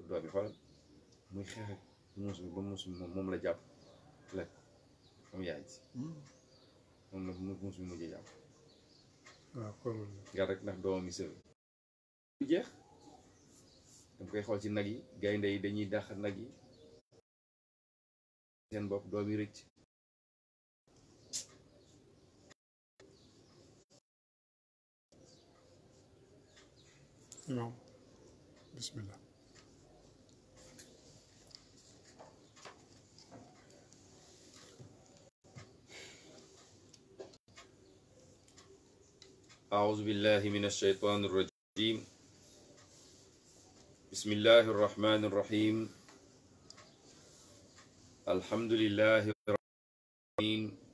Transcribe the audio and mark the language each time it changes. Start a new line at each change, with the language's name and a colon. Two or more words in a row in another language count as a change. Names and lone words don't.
Wolof: bi xoolal muy xeex ak muus bi ba muus bi moom la jàpp lekk moom yaay si moom la muus bi mujj jàpp nga rek ndax doomam yi sël du jeex dam koy xool ci nag yi gaynde yi dañuy dàq nag yi seen bopp doom yi rëcc imaam bismillah
Arabic: أعوذ بالله من الشيطان الرجيم بسم الله الرحمن الرحيم الحمد لله رب العالمين